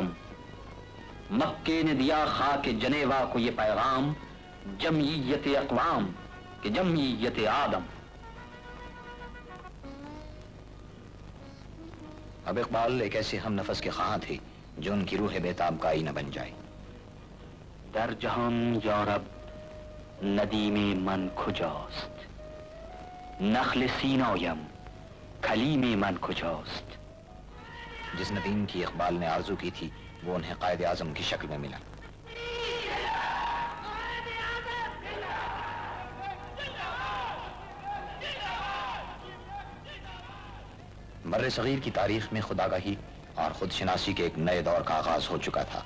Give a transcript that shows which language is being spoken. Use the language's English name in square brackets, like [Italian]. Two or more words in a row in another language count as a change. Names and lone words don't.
[Urdu] مکے نے دیا خاک جنیوا کو یہ پیغام، جمعیت اقوام کہ جمعیت آدم۔ اب اقبال ایک ایسے ہم نفس کے خواہاں تھے جو ان کی روح بیتاب کا آئینہ بن جائے۔ [Persian] در جهان یارب ندیم من کجاست، نخل سینایم کلیم من کجاست۔ [Urdu] جس ندیم کی اقبال نے آرزو کی تھی وہ انہیں قائد اعظم کی شکل میں ملا۔ بر صغیر کی تاریخ میں خودآگاہی اور خود شناسی کے ایک نئے دور کا آغاز ہو چکا تھا۔